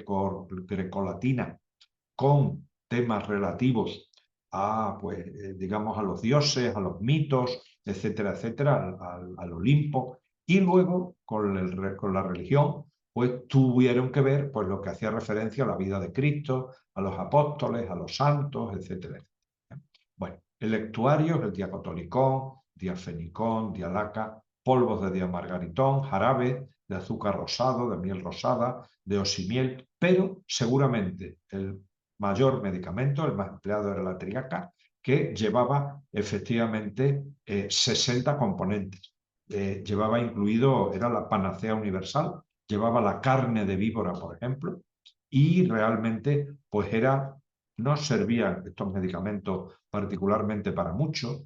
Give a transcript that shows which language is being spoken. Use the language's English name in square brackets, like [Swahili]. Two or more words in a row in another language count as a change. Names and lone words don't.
[Spanish] grecolatina, con temas relativos a, pues, digamos, a los dioses, a los mitos, etcétera, etcétera, al Olimpo, y luego con la religión, pues tuvieron que ver pues, lo que hacía referencia a la vida de Cristo, a los apóstoles, a los santos, etcétera, etcétera. Bueno, el lectuario, el diacotolicón, diafenicón, dialaca, polvos de diamargaritón, jarabe de azúcar rosado, de miel rosada, de osimiel, pero seguramente el mayor medicamento, el más empleado era la triaca, que llevaba efectivamente 60 componentes. Llevaba incluido, era la panacea universal, llevaba la carne de víbora, por ejemplo, y realmente pues no servían estos medicamentos particularmente para mucho.